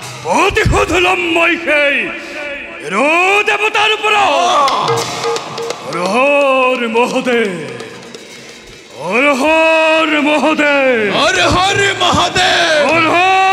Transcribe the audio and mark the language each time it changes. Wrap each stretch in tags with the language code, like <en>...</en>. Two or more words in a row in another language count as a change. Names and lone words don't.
<as>প্ৰতিশোধ ল'ম মই সেই দেৱতাৰ পৰা আৰু মহাদেব</as> <hi>हर हर महादेव हर हर महादेव हर हर</hi>